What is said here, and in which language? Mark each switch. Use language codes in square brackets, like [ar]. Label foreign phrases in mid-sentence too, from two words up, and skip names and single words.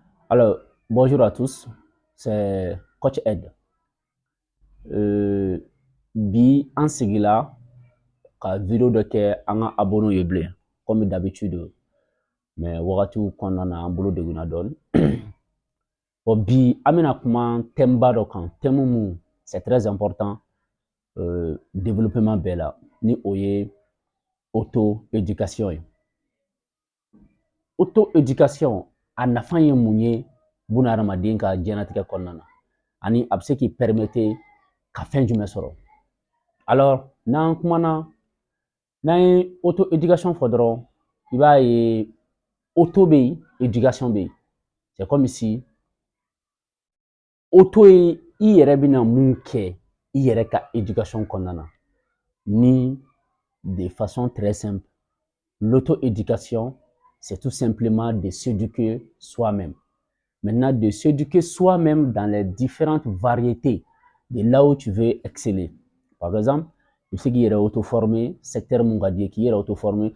[fr] Alors, bonjour à tous, c'est Coach Ed. [bm] Bi an sigila ka video dɔ kɛ an ka abonnew ye bilen [fr] comme d'habitude mais [bm] wagatiw kɔnɔna na an bolo degunna dɔɔni. Bon, bi an bɛna kuma thème ba dɔ kan, thème mun [fr] c'est très important développement [bm] bɛɛ la ni o ye [fr] auto éducation [bm] ye. [fr] Auto éducation [bm] a nafa ye mun ye bunahadamaden ka diɲɛnatigɛ kɔnɔna na ani a bɛ se k'i permettre ka fɛn jumɛn sɔrɔ. Alors n'an kumana n'an ye [fr] auto éducation [bm] fɔ dɔrɔn i b'a ye auto bɛ yen éducation bɛ yen. [fr] C'est comme si auto [bm] ye i yɛrɛ bɛna mun kɛ i yɛrɛ ka éducation kɔnɔna na ni [fr] de façon très simple. L'auto-éducation, c'est tout simplement de s'éduquer soi-même. Maintenant, de s'éduquer soi-même dans les différentes variétés de là où tu veux exceller. Par exemple, il faut qu'il y ait auto-formé, secteur mongadier qui est auto-formé.